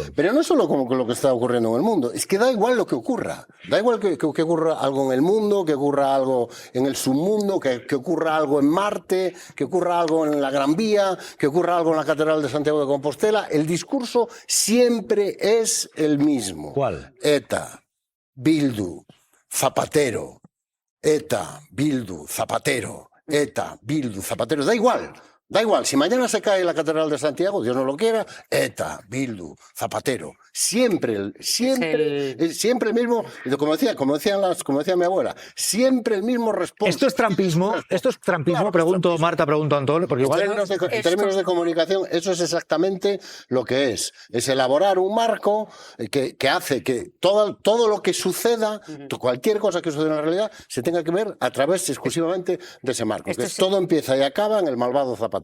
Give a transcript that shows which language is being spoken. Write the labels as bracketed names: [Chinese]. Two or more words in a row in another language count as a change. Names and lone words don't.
[Spanish] Pero no solo con lo que está ocurriendo en el mundo, es que da igual lo que ocurra. Da igual que ocurra algo en el mundo, que ocurra algo en el submundo, que ocurra algo en Marte, que ocurra algo en la Gran Vía, que ocurra algo en la Catedral de Santiago de Compostela. El discurso siempre es el mismo. ¿Cuál? ETA, Bildu, Zapatero. ETA, Bildu, Zapatero. ETA, Bildu, Zapatero. Da igual. Da igual, si mañana se cae la Catedral de Santiago, Dios no lo quiera, ETA, Bildu, Zapatero, siempre el mismo, como decía mi abuela, siempre el mismo responso. ¿Esto es trampismo? Claro, pregunto Marta, pregunto Antón, porque igual en términos de comunicación, eso es exactamente lo que es elaborar un marco que hace que todo lo que suceda, cualquier cosa que suceda en la realidad, se tenga que ver a través exclusivamente de ese marco, todo empieza y acaba en el malvado Zapatero.